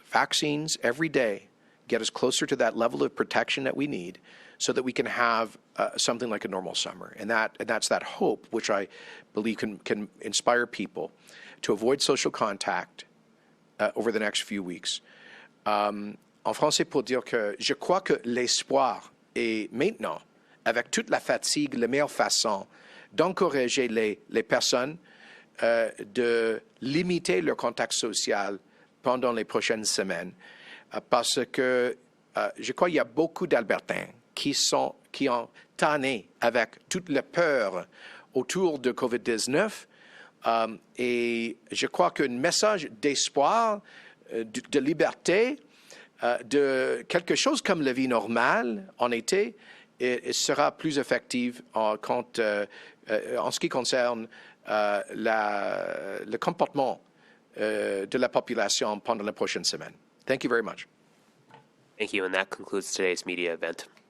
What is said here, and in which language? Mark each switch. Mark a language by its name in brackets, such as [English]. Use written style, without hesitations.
[English] Vaccines every day get us closer to that level of protection that we need so that we can have something like a normal summer. And that's that hope, which I believe can inspire people to avoid social contact over the next few weeks. [French] En français, pour dire que je crois que l'espoir est maintenant, avec toute la fatigue, la meilleure façon d'encourager les personnes de limiter leur contact social pendant les prochaines semaines. Parce que je crois qu'il y a beaucoup d'Albertains qui ont tanné avec toute la peur autour de COVID-19. Et je crois qu'un message d'espoir, de liberté, de quelque chose comme la vie normale en été sera plus effective en ce qui concerne le comportement de la population pendant la prochaine semaine. [English] Thank you very much. Thank you, and that concludes today's media event.